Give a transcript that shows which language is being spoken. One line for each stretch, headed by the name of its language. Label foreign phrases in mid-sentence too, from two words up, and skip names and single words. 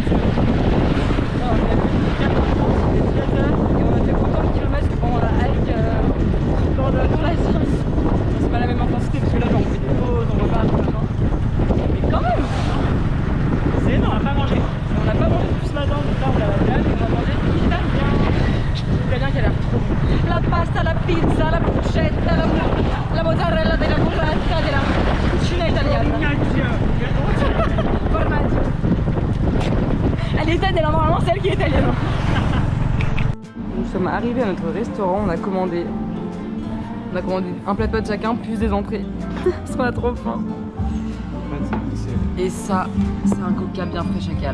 French: Non, on a fait 13 heures et on a fait autant de kilomètres que pendant la hike dans la Syrie. C'est pas la même intensité parce que là, genre, on fait des pauses, on repart, machin. Mais quand même, c'est énorme, on n'a pas mangé. On n'a pas mangé depuis ce matin, donc là, on l'a bien, on a mangé italien. L'italien qui a l'air trop bon.
Italian: La pasta, la pizza, la bruschetta, la mozzarella della burrata, della cucina italiana. Formaggio.
French: Elle est italienne, normalement celle qui est italienne. Nous sommes arrivés à notre restaurant, on a commandé un plat de pâtes chacun plus des entrées. Parce qu'on a trop faim. Et ça, c'est un coca bien frais chacal.